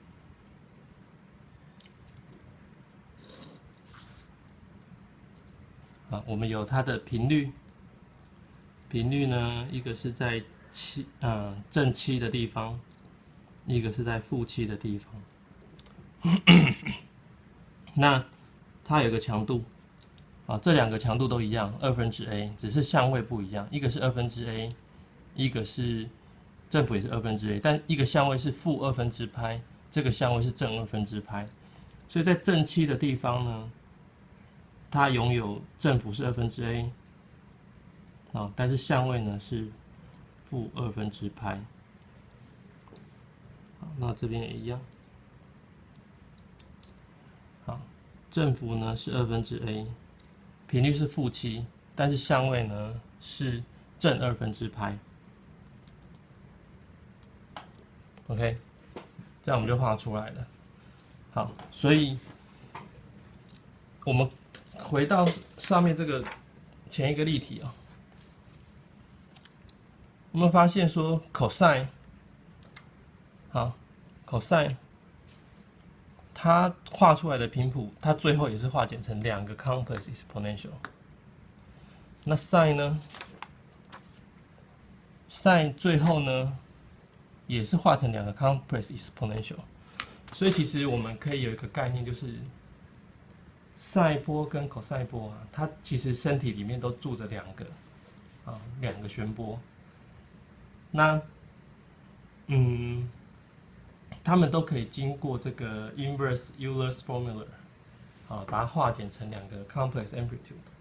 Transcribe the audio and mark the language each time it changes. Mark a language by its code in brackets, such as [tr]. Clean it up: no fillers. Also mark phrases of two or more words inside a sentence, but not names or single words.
[zh] 好，我們有它的頻率，頻率呢，一個是在正7的地方，一個是在負7的地方。那它有個強度，這兩個強度都一樣，2分之 a，只是相位不一樣，一個是2分之 a， 一個是正負也是2分之 a， 但一個相位是負2分之派，這個相位是正2分之派，所以在正7的地方呢，它擁有正負是2分之 a，但是相位呢是負2分之派，好，那這邊也一樣。好，正負呢是2分之 a， 頻率是負7，但是相位呢是正2分之派。OK， 這樣我們就畫出來了。好，所以我們回到上面這個前一個例題啊。我們發現說 cosine，好 ，cosine， 它畫出來的頻譜，它最後也是化簡成兩個 [en] complex exponential。 [zh] 那 sin 呢 ？sin 最後呢，也是化成兩個 [en] complex exponential。 [zh] 所以其實我們可以有一個概念，就是 sin 波跟 cosine 波啊，它其實身體裡面都住着兩個旋波。那，他們都可以經過這個 [en] inverse Euler's formula， [zh] 把它化簡成兩個 [en] complex amplitude。